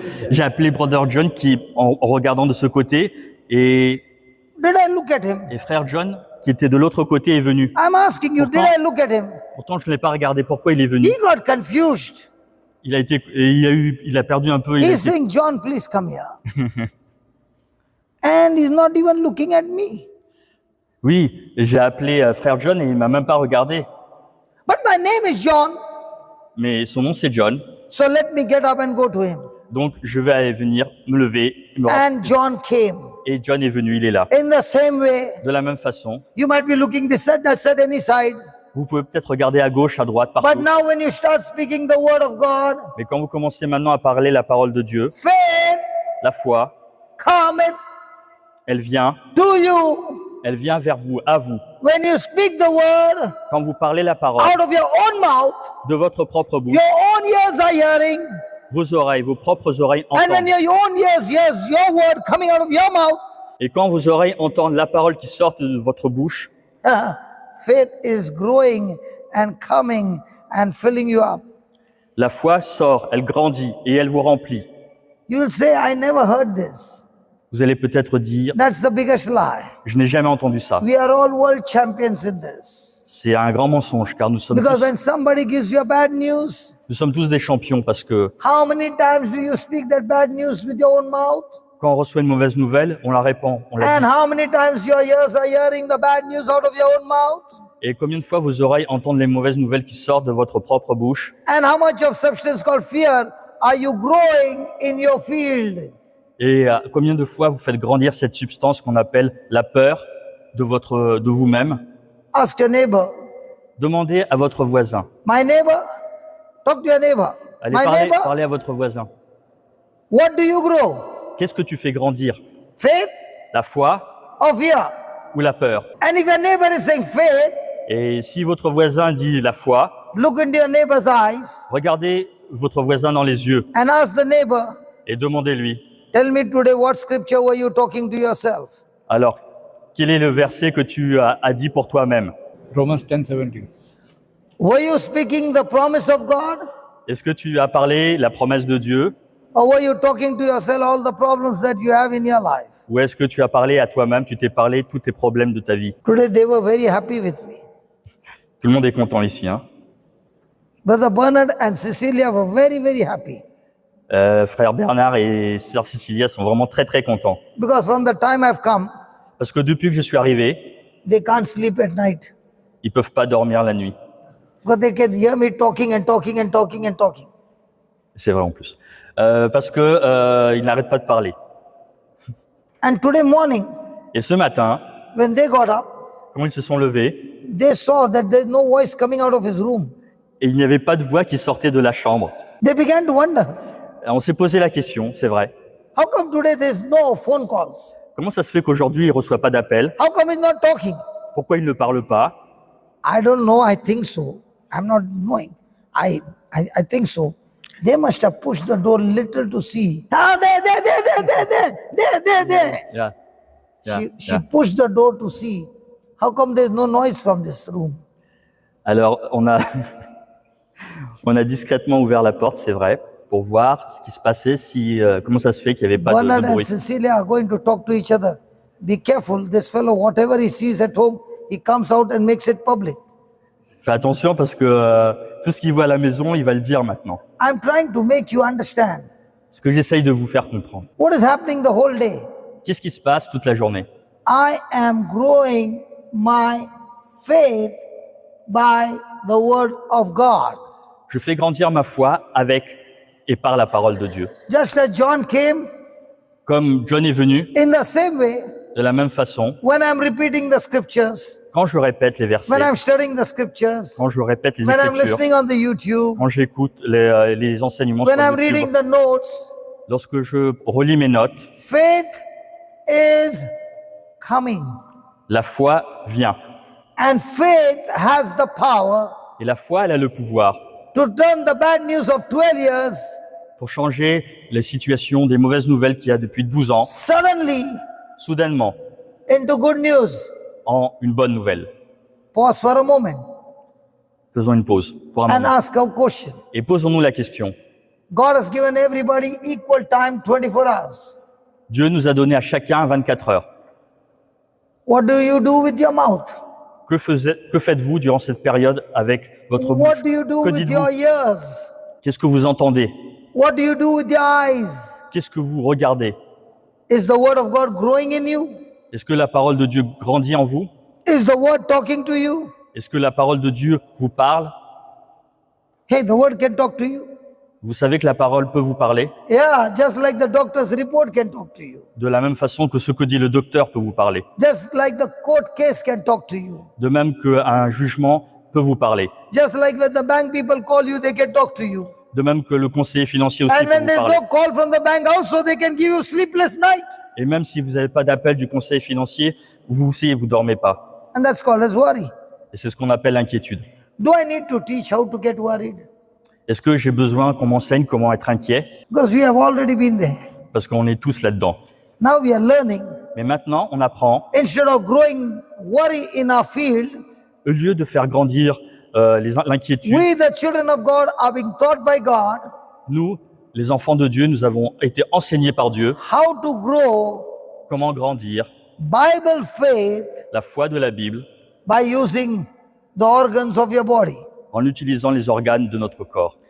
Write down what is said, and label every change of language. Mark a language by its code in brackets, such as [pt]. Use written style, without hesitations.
[fr] J'ai appelé Brother John qui, en regardant de ce côté, et [en] Did I look at him? [fr] frère John, qui était de l'autre côté, est venu. [en] I'm asking you, did [fr] Pourtant- [en] I look at him? [fr] Pourtant, je ne l'ai pas regardé. Pourquoi il est venu? [en] He got confused. [fr] Il a perdu un peu. [en] He's saying, John, please come here. And he's not even looking at me. [fr] Oui, et j'ai appelé frère John et il m'a même pas regardé. [en] But my name is John, [fr] Mais son nom c'est John. [en] so let me get up and go to him. [fr] Donc je vais aller venir me lever. [en] And John came. [fr] Et John est venu, il est là. [en] In the same way, [fr] De la même façon, [en] you might be looking this side, that side, any side. [fr] vous pouvez peut-être regarder à gauche, à droite, [en] But [fr] partout. [en] now when you start speaking the word of God, [fr] Mais quand vous commencez maintenant à parler la parole de Dieu, [en] faith [fr] la foi, [en] cometh [fr] elle vient vers vous, à vous. [en] when you speak the word [fr] Quand vous parlez la parole [en] out of your own mouth, [fr] de votre propre bouche, [en] your own ears are hearing, [fr] vos oreilles, vos propres oreilles [en] and when [fr] entendent. [en] your own ears hears your word coming out of your mouth, [fr] Et quand vos oreilles entendent la parole qui sort de votre bouche, [en] faith is growing and coming and filling you up. [fr] la foi sort, elle grandit et elle vous remplit. [en] You will say, I never heard this. [fr] Vous allez peut-être dire, [en] That's the biggest lie. [fr] je n'ai jamais entendu ça. [en] We are all world champions in this. [fr] C'est un grand mensonge car nous sommes [en] Because when somebody gives you a bad news, [fr] tous des champions parce que [en] how many times do you speak that bad news with your own mouth? [fr] quand on reçoit une mauvaise nouvelle, on la répand, on la [en] And [fr] dit. [en] how many times your ears are hearing the bad news out of your own mouth? [fr] Et combien de fois vos oreilles entendent les mauvaises nouvelles qui sortent de votre propre bouche? [en] And how much of substance called fear are you growing in your field? [fr] Et combien de fois vous faites grandir cette substance qu'on appelle la peur de vous-même? [en] Ask your neighbor. [fr] Demandez à votre voisin. [en] My neighbor? Talk to your neighbor. [fr] Allez [en] My neighbor? [fr] parler à votre voisin. [en] What do you grow? [fr] Qu'est-ce que tu fais grandir? [en] Faith [fr] La foi [en] or fear? [fr] ou la peur? [en] And if your neighbor is saying faith, [fr] Et si votre voisin dit la foi, [en] look into your neighbor's eyes [fr] regardez votre voisin dans les yeux [en] and ask the neighbor, [fr] et demandez-lui. [en] tell me today what scripture were you talking to yourself? [fr] Alors, quel est le verset que tu as dit pour toi-même? [en] Romans 10:17. Were you speaking the promise of God? [fr] Est-ce que tu as parlé la promesse de Dieu? [en] Or were you talking to yourself all the problems that you have in your life? [fr] Ou est-ce que tu as parlé à toi-même, tu t'es parlé tous tes problèmes de ta vie? [en] Today they were very happy with me. [fr] Tout le monde est content ici, hein? [en] Brother Bernard and Cecilia were very, very happy. [fr] Frère Bernard et sœur Cecilia sont vraiment très très contents. [en] Because from the time I've come, [fr] Parce que depuis que je suis arrivé, [en] they can't sleep at night. [fr] ils peuvent pas dormir la nuit. [en] Because they can hear me talking and talking and talking and talking. [fr] C'est vrai en plus. Parce que ils n'arrêtent pas de parler. [en] And today morning, [fr] Et ce matin, [en] when they got up, [fr] quand ils se sont levés, [en] they saw that there's no voice coming out of his room. [fr] et il n'y avait pas de voix qui sortait de la chambre. [en] They began to wonder, [fr] Et on s'est posé la question, c'est vrai. [en] how come today there's no phone calls? [fr] Comment ça se fait qu'aujourd'hui il ne reçoit pas d'appel? [en] How come he's not talking? [fr] Pourquoi il ne parle pas? [en] I don't know, I think so. I'm not knowing. I think so. They must have pushed the door little to see. Ah, there. Yeah. Yeah, She yeah. pushed the door to see. How come there's no noise from this room? [fr] Alors, on a, on a discrètement ouvert la porte, c'est vrai, pour voir ce qui se passait, comment ça se fait qu'il n'y avait pas [en] Bernard [fr] de [en] and [fr] bruit. [en] Cecilia are going to talk to each other. Be careful, this fellow, whatever he sees at home, he comes out and makes it public. [fr] Fais attention parce que tout ce qu'il voit à la maison, il va le dire maintenant. [en] I'm trying to make you understand [fr] Ce que j'essaye de vous faire comprendre. [en] what is happening the whole day. [fr] Qu'est-ce qui se passe toute la journée? [en] I am growing my faith by the word of God. [fr] Je fais grandir ma foi avec et par la parole de Dieu. [en] Just as John came, [fr] Comme John est venu, [en] in the same way, [fr] de la même façon, [en] when I'm repeating the scriptures, [fr] quand je répète les versets, [en] when I'm studying the scriptures, [fr] quand je répète les [en] when I'm [fr] Écritures, [en] listening on the YouTube, [fr] quand j'écoute les enseignements [en] when [fr] sur [en] I'm reading [fr] YouTube, [en] the notes, [fr] lorsque je relis mes notes, [en] faith is coming. [fr] la foi vient. [en] And faith has the power [fr] Et la foi, elle a le pouvoir [en] to turn the bad news of 12 years [fr] pour changer les situations des mauvaises nouvelles qu'il y a depuis 12 ans, [en] suddenly [fr] soudainement, [en] into good news. [fr] en une bonne nouvelle. [en] Pause for a moment [fr] Faisons une pause pour un [en] and [fr] moment. [en] ask a question. [fr] Et posons-nous la question. [en] God has given everybody equal time, 24 hours. [fr] Dieu nous a donné à chacun 24 heures. [en] What do you do with your mouth? [fr] Que faites-vous durant cette période avec votre bouche? [en] What do you do [fr] Que [en] with [fr] dites-vous? [en] your ears? [fr] Qu'est-ce que vous entendez? [en] What do you do with your eyes? [fr] Qu'est-ce que vous regardez? [en] Is the word of God growing in you? [fr] Est-ce que la parole de Dieu grandit en vous? [en] Is the word talking to you? [fr] Est-ce que la parole de Dieu vous parle? [en] Hey, the word can talk to you. [fr] Vous savez que la parole peut vous parler [en] Yeah, just like the doctor's report can talk to you. [fr] de la même façon que ce que dit le docteur peut vous parler. [en] Just like the court case can talk to you. [fr] De même qu'un jugement peut vous parler. [en] Just like when the bank people call you, they can talk to you. [fr] De même que le conseiller financier aussi [en] And [fr] peut [en] when [fr] vous [en] there's [fr] parler. [en] no call from the bank also, they can give you sleepless night. [fr] Et même si vous n'avez pas d'appel du conseiller financier, vous aussi, vous dormez pas. [en] And that's called as worry. [fr] Et c'est ce qu'on appelle l'inquiétude. [en] Do I need to teach how to get worried? [fr] Est-ce que j'ai besoin qu'on m'enseigne comment être inquiet? [en] Because we have already been there. [fr] Parce qu'on est tous là-dedans. [en] Now we are learning. [fr] Mais maintenant, on apprend, [en] Instead of growing worry in our field, [fr] au lieu de faire grandir l'inquiétude, [en] we, the children of God, are being taught by God [fr] nous, les enfants de Dieu, nous avons été enseignés par Dieu [en] how to grow [fr] comment grandir [en] Bible faith [fr] la foi de la Bible [en] by using the organs of your body. [fr] en utilisant les organes de notre corps.